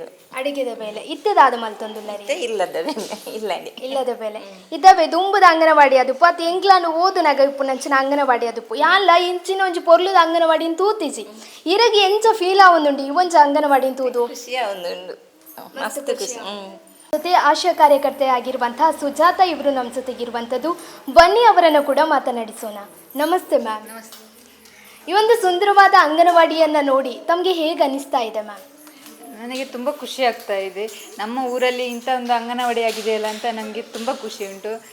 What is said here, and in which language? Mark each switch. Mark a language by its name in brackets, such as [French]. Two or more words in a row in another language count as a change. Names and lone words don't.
[Tulu] ಅಡಿಗೆದ ಬೇಲೆ ಇತ್ತದಾದ ಮಲ್ತೊಂದುಲ್ಲರಿ ಇಲ್ಲದ ಬೇಲೆ ಇಲ್ಲದ ಬೇಲೆ ಇದ್ದವೆ ದುಂಬದ ಅಂಗನವಾಡಿ ಅದು ಪತ್ ಎಂಗ್ಲಾನು ಓದುನಾಗ ಇಪ್ಪು ನಂಚಿನ ಅಂಗನವಾಡಿ ಅದುಪ್ಪು ಯಾನ್ಲ ಇಂಚಿನ ಒಂಜಿ ಪೊರ್ಲುದ ಅಂಗನವಾಡಿನ ತೂತಿಸಿ ಇರಗಿ ಎಂಚ ಫೀಲ್ ಆವೊಂದುಂಡು ಈ ಒಂಜ ಅಂಗನವಾಡಿನ ತೂದು ಖುಷಿ ಆವೊಂದುಂಡು, ಮಸ್ತ್ ಖುಷಿ. [Kannada] ಜೊತೆ ಆಶಾ ಕಾರ್ಯಕರ್ತೆ ಆಗಿರುವಂತಹ ಸುಜಾತ ಇವರು ನಮ್ಮ ಜೊತೆಗಿರುವಂಥದ್ದು, ಬನ್ನಿ ಅವರನ್ನು ಕೂಡ ಮಾತನಾಡಿಸೋಣ. ನಮಸ್ತೆ ಮ್ಯಾಮ್. ಈ ಒಂದು ಸುಂದರವಾದ ಅಂಗನವಾಡಿಯನ್ನು ನೋಡಿ ತಮಗೆ ಹೇಗೆ ಅನಿಸ್ತಾ ಇದೆ ಮ್ಯಾಮ್? ನನಗೆ ತುಂಬ ಖುಷಿ ಆಗ್ತಾ ಇದೆ. ನಮ್ಮ ಊರಲ್ಲಿ ಇಂಥ ಒಂದು ಅಂಗನವಾಡಿ ಆಗಿದೆಯಲ್ಲ ಅಂತ ನನಗೆ ತುಂಬ ಖುಷಿ ಉಂಟು.